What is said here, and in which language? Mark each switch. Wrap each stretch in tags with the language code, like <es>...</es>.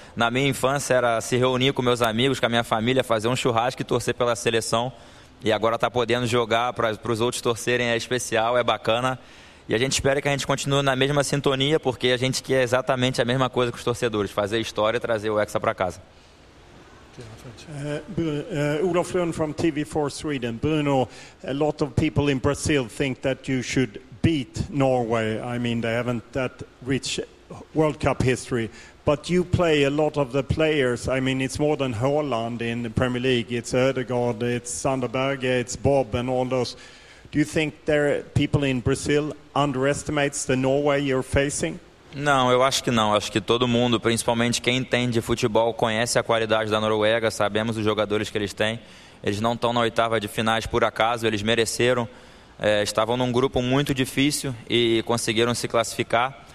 <pt>Na minha infância era se reunir com meus amigos, com a minha família, fazer um churrasco e torcer pela seleção. E agora tá podendo jogar para os outros torcerem é especial, é bacana. E a gente espera que a gente continue na mesma sintonia, porque a gente quer exatamente a mesma coisa que os torcedores, fazer história e trazer o Hexa para casa.</pt> <en>Olaf Lund from TV4 Sweden. Bruno, a lot of people in Brazil think that you should beat Norway. I mean, they haven't that rich World Cup history. But you play a lot of the players. I mean, it's more than Haaland in the Premier League. It's Ødegaard, it's Sander Berge, it's Bob and all those. Do you think there people in Brazil underestimates the Norway you're facing?</en> <pt>Não, eu acho que não. Acho que todo mundo, principalmente quem entende futebol, conhece a qualidade da Noruega, sabemos os jogadores que eles têm. Eles não estão na oitava de finais por acaso, eles mereceram. Estavam num grupo muito difícil e conseguiram se classificar.</pt>